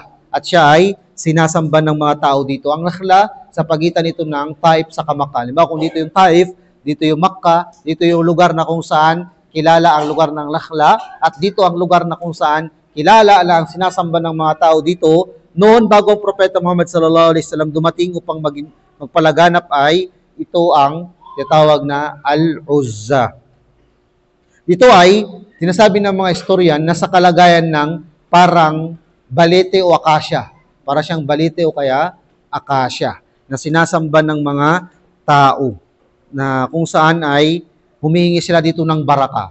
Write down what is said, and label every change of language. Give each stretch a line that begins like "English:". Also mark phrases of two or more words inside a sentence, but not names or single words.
Filipino: At siya ay sinasamba ng mga tao dito. Ang Nakhla, sa pagitan nito ng Taif sa Makkah. Diba? Kung dito yung Taif, dito yung Makkah, dito yung lugar na kung saan kilala ang lugar ng Nakhla, at dito ang lugar na kung saan kilala ang sinasamba ng mga tao dito. Noon, bago ang Propeta Muhammad
Arabic: صلى الله عليه وسلم
Filipino: dumating upang magpalaganap ay ito ang tinatawag na Al-Uzza. Ito ay sinasabi ng mga historian na sa kalagayan ng parang balete o akasya. Para siyang balete o kaya akasya na sinasamba ng mga tao na kung saan ay humihingi sila dito ng baraka.